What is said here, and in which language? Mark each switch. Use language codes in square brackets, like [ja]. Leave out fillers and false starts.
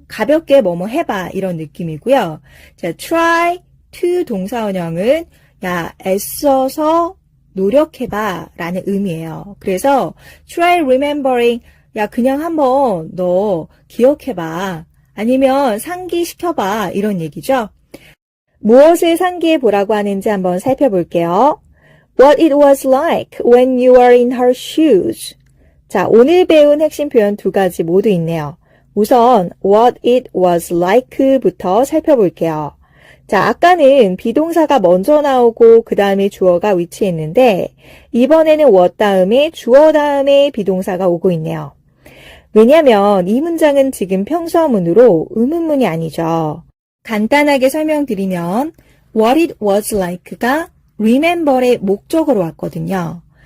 [ko] 가볍게 뭐뭐 해봐. 이런 느낌이고요. 자, [en] try to [ko] 동사원형은 야, 애써서 노력해봐 라는 의미예요. 그래서 [en] try remembering [ko] 야, 그냥 한번 너 기억해봐. 아니면 상기시켜봐. 이런 얘기죠. 무엇을 상기해 보라고 하는지 한번 살펴볼게요. [en] What it was like when you were in her shoes. [ko] 자, 오늘 배운 핵심 표현 두 가지 모두 있네요. 우선 [en] what it was like [ko] 부터 살펴볼게요. 자, 아까는 비동사가 먼저 나오고 그 다음에 주어가 위치했는데 이번에는 what 다음에 주어 다음에 비동사가 오고 있네요. 왜냐면 이 문장은 지금 평서문으로 의문문이 아니죠. 간단하게 설명드리면 [en] what it was like [ko] 가 remember의 목적으로 왔거든요.